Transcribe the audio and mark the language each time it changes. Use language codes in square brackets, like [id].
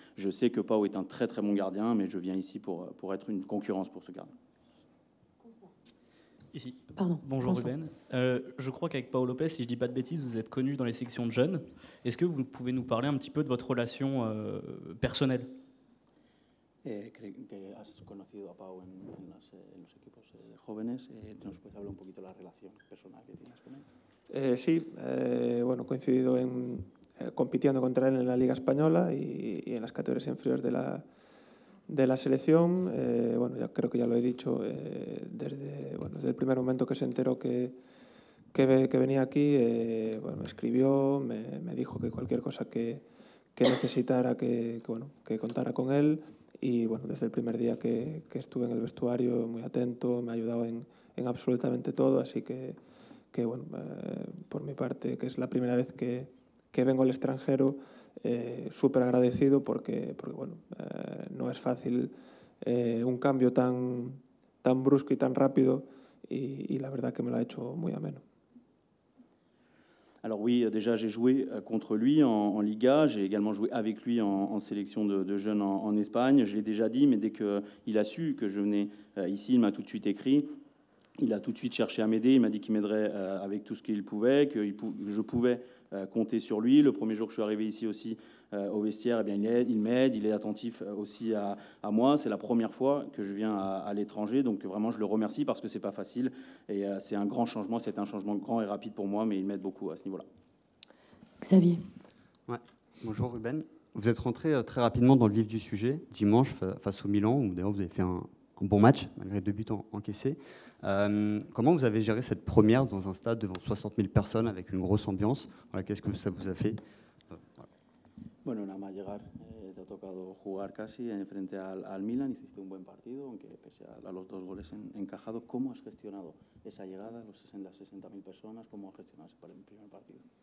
[fr] Je sais que Pau est un très très bon gardien, mais je viens ici pour être une concurrence pour ce gardien. Ici. Pardon. Bonjour Rubén. Je crois qu'avec Pau Lopez, si je ne dis pas de bêtises, vous êtes connu dans les sections de jeunes. Est-ce que vous pouvez nous parler un petit peu de votre relation personnelle? [es] Que has conocido a Pau en los equipos jóvenes, ¿nos puedes hablar un poquito de la relación personal que tienes con él? Sí, bueno, he coincidido compitiendo contra él en la Liga Española y en las categorías inferiores de la selección. Bueno, ya creo que ya lo he dicho, desde el primer momento que se enteró que venía aquí, bueno, me escribió, me dijo que cualquier cosa que necesitara, que contara con él. Y bueno, desde el primer día que estuve en el vestuario, muy atento, me ha ayudado en absolutamente todo, así que bueno, por mi parte, que es la primera vez que vengo al extranjero, súper agradecido porque bueno, no es fácil un cambio tan brusco y tan rápido, y la verdad que me lo ha hecho muy ameno. [fr] Alors oui, déjà j'ai joué contre lui en Liga, j'ai également joué avec lui en sélection de jeunes en Espagne. Je l'ai déjà dit, mais dès qu'il a su que je venais ici, il m'a tout de suite écrit. Il a tout de suite cherché à m'aider, il m'a dit qu'il m'aiderait avec tout ce qu'il pouvait, que je pouvais compter sur lui. Le premier jour que je suis arrivé ici aussi au vestiaire, eh bien, il m'aide, il est attentif aussi à moi. C'est la première fois que je viens à l'étranger, donc vraiment je le remercie parce que c'est pas facile et c'est un grand changement, c'est un changement grand et rapide pour moi, mais il m'aide beaucoup à ce niveau-là. Xavier. Ouais. Bonjour Rubén. Vous êtes rentré très rapidement dans le vif du sujet, dimanche face au Milan, où d'ailleurs vous avez fait un bon match, malgré 2 buts encaissés. Comment vous avez géré cette première dans un stade devant 60 000 personnes avec une grosse ambiance? Voilà, qu'est-ce que ça vous a fait? [es] Bueno, nada más llegar ha tocado jugar casi frente al Milan. Hiciste un buen partido, aunque pese a los 2 goles encajados. ¿Cómo has gestionado esa llegada, las 60.000 personas? ¿Cómo has gestionado ese primer partido?